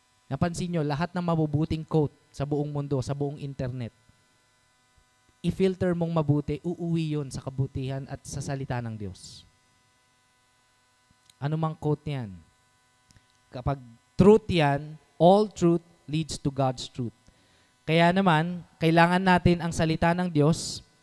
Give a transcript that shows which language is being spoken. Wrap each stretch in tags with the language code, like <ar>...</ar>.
<tl>Napansin nyo, lahat ng mabubuting quote sa buong mundo, sa buong internet, i-filter mong mabuti, uuwi yun sa kabutihan at sa salita ng Diyos. Ano mang quote yan? Kapag truth yan,</tl> <en>all truth leads to God's truth.</en> <tl>Kaya naman, kailangan natin ang salita ng Diyos.</tl>